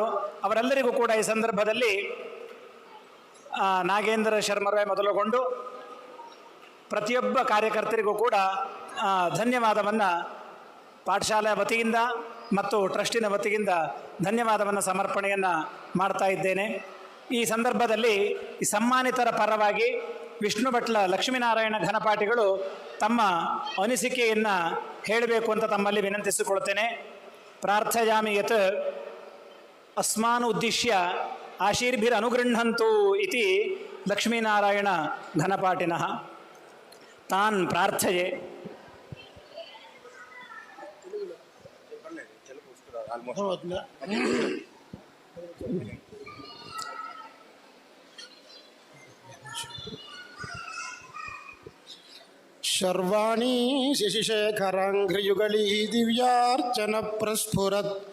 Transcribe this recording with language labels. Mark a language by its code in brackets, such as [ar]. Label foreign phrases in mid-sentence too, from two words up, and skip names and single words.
[kn] ಅವರೆಲ್ಲರಿಗೂ ಕೂಡ ಈ ಸಂದರ್ಭದಲ್ಲಿ ನಾಗೇಂದ್ರ ಶರ್ಮರೇ ಮೊದಲುಗೊಂಡು ಪ್ರತಿಯೊಬ್ಬ ಕಾರ್ಯಕರ್ತರಿಗೂ ಕೂಡ ಧನ್ಯವಾದವನ್ನು ಪಾಠಶಾಲೆ ವತಿಯಿಂದ ಮತ್ತು ಟ್ರಸ್ಟಿನ ವತಿಯಿಂದ ಧನ್ಯವಾದವನ್ನು ಸಮರ್ಪಣೆಯನ್ನು ಮಾಡ್ತಾ ಇದ್ದೇನೆ. ಈ ಸಂದರ್ಭದಲ್ಲಿ ಈ ಸನ್ಮಾನಿತರ ಪರವಾಗಿ ವಿಷ್ಣು ಭಟ್ಲ ಲಕ್ಷ್ಮೀನಾರಾಯಣ ಘನಪಾಠಿಗಳು ತಮ್ಮ ಅನಿಸಿಕೆಯನ್ನು ಹೇಳಬೇಕು ಅಂತ ತಮ್ಮಲ್ಲಿ ವಿನಂತಿಸಿಕೊಳ್ತೇನೆ. [sa] ಪ್ರಾರ್ಥಯಾಮಿ ಯತ್ ಅಸ್ಮಾನ್ ಉದ್ದೇಶ್ಯ ಆಶೀರ್ಭಿರ್ ಅನುಗೃಹಂತು ಇತಿ ಲಕ್ಷ್ಮೀನಾರಾಯಣ ಘನಪಾಠಿನಃ ತಾನ್ ಪ್ರಾರ್ಥಯೆ. ಶರ್ವಾಣಿ ಶಶಿಶೇಖರಾಂಘ್ರಿಯುಗಳೀ ದಿವ್ಯಾರ್ಚನ ಪ್ರಸ್ಫುರತ್